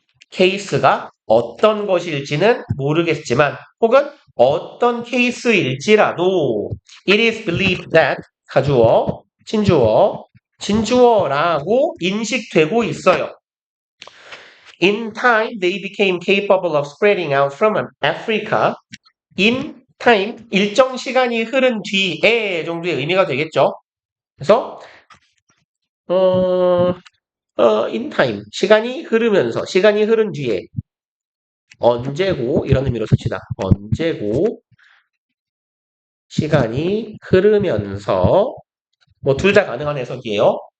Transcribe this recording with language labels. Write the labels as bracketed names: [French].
[Korean] 케이스가 어떤 것일지는 모르겠지만 혹은 어떤 케이스일지라도 [English] it is believed that [Korean] 가주어, 진주어, 진주어라고 인식되고 있어요. [English] In time, they became capable of spreading out from Africa. [Korean] In time, 일정 시간이 흐른 뒤에 정도의 의미가 되겠죠. 그래서 in time, 시간이 흐르면서, 시간이 흐른 뒤에 언제고 이런 의미로 씁시다. 언제고 시간이 흐르면서 뭐 둘 다 가능한 해석이에요.